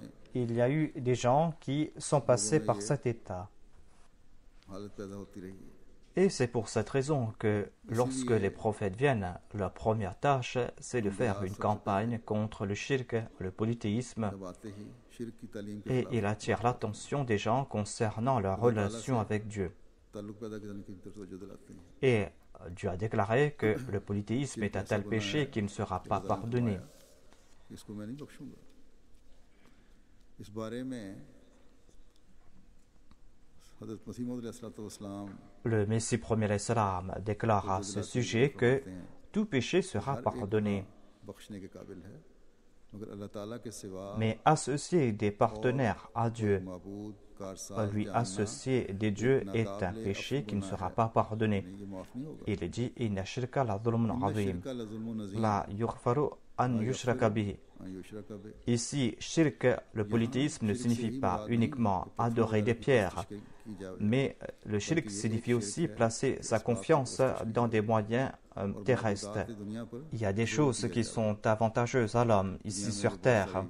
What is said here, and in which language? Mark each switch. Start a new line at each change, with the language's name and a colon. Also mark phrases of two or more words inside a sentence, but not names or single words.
French: Il y a eu des gens qui sont passés par cet état.
Urdu: حالت پیدا ہوتی رہی ہے.
French: Et c'est pour cette raison que lorsque les prophètes viennent, leur première tâche, c'est de faire une campagne contre le shirk, le polythéisme,
Urdu: جب آتے ہی شرک کی تعلیم کے
French: et
Urdu: खिलाफ
French: il attire l'attention des gens concernant leur relation avec Dieu.
Urdu: تعلق پیدا کرنے کی طرف توجہ دلاتے ہیں.
French: Et Dieu a déclaré que le polythéisme est un tel péché qui ne sera pas pardonné.
Urdu: اس کو میں نہیں بخشوں گا. اس بارے میں حضرت مسیح موعود علیہ السلام
French: Le Messie premier Islam déclare à ce sujet que tout péché sera pardonné.
Urdu: بخشنے کے قابل ہے، مگر اللہ تعالیٰ کے سوا
French: Mais associer des partenaires à Dieu,
Urdu: معبود کارساز
French: lui
Urdu: जानना
French: associer des dieux est un péché qui ne sera pas pardonné.
Urdu: یہ معاف نہیں ہوگا.
French: Il est dit
Arabic: إن الشرك لظلم عظيم, الشرك لظلم عظيم لا يغفر أن يشرك به. أن يشرك به.
French: Ici, shirk, le polythéisme ne signifie pas uniquement adorer des pierres, mais le shirk signifie aussi placer sa confiance dans des moyens terrestres. Il y a des choses qui sont avantageuses à l'homme ici sur terre.